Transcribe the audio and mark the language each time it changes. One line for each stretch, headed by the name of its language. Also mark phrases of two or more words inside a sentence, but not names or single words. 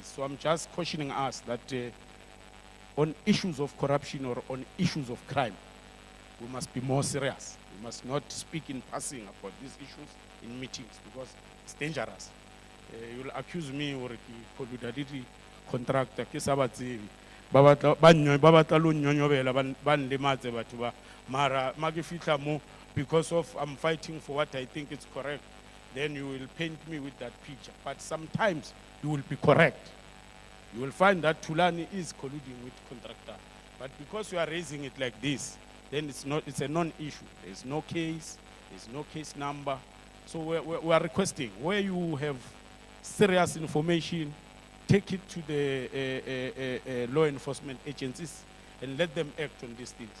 English: So I'm just cautioning us that on issues of corruption or on issues of crime, we must be more serious. We must not speak in passing about these issues in meetings because it's dangerous. You'll accuse me or the contractor,
Northern Sotho: mara magifitla mo
English: because of I'm fighting for what I think is correct, then you will paint me with that picture. But sometimes you will be correct. You will find that Tulani is colluding with contractor. But because you are raising it like this, then it's a non-issue. There's no case, there's no case number. So we are requesting, where you have serious information, take it to the law enforcement agencies and let them act on these things.